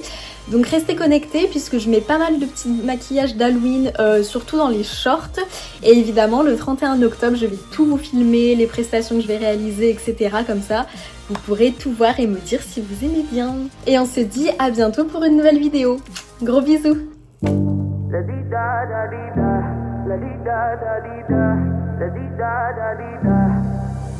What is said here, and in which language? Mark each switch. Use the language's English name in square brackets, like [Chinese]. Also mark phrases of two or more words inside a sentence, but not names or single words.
[French] Donc restez connectés puisque je mets pas mal de petits maquillages d'Halloween, surtout dans les shorts. Et évidemment le 31 octobre je vais tout vous filmer, les prestations que je vais réaliser, etc. Comme ça vous pourrez tout voir et me dire si vous aimez bien. Et on se dit à bientôt pour une nouvelle vidéo. Gros bisous. La di da da di da, la di da da di da, la di da da di da.